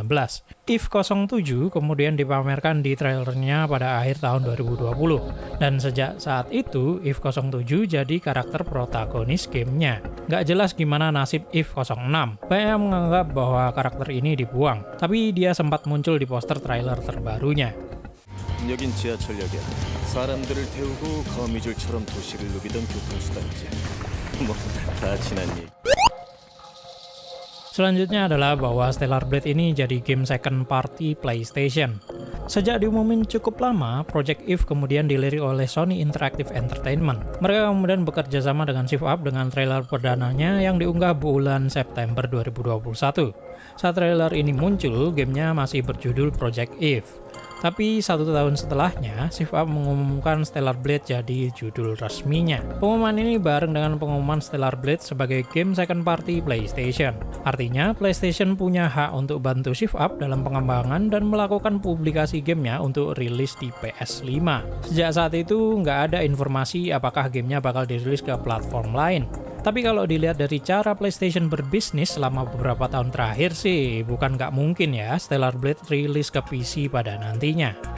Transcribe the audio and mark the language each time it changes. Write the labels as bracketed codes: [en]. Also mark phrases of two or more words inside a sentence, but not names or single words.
[id] Eve 07 kemudian dipamerkan di trailernya pada akhir tahun 2020. Dan sejak saat itu, Eve 07 jadi karakter protagonis gamenya. Nggak jelas gimana nasib Eve 06. Banyak yang menganggap bahwa karakter ini dibuang, tapi dia sempat muncul di poster trailer terbarunya. [ko] 여긴 지하철역이야. 사람들을 태우고 거미줄처럼 도시를 누비던 교통수단이지. 뭐 다 지난 일. [id] Selanjutnya adalah bahwa Stellar Blade ini jadi game [en] second party [id] PlayStation. Sejak diumumin cukup lama, Project Eve kemudian dilirik oleh Sony Interactive Entertainment. Mereka kemudian bekerja sama dengan Shift Up dengan trailer perdananya yang diunggah bulan September 2021. Saat trailer ini muncul, gamenya masih berjudul Project Eve. Tapi 1 tahun setelahnya, Shift Up mengumumkan Stellar Blade jadi judul resminya. Pengumuman ini bareng dengan pengumuman Stellar Blade sebagai game [en] second party [id] PlayStation. Artinya, PlayStation punya hak untuk bantu Shift Up dalam pengembangan dan melakukan publikasi gamenya untuk rilis di PS5. Sejak saat itu, nggak ada informasi apakah gamenya bakal dirilis ke platform lain. Tapi kalau dilihat dari cara PlayStation berbisnis selama beberapa tahun terakhir sih, bukan nggak mungkin ya Stellar Blade rilis ke PC pada nantinya.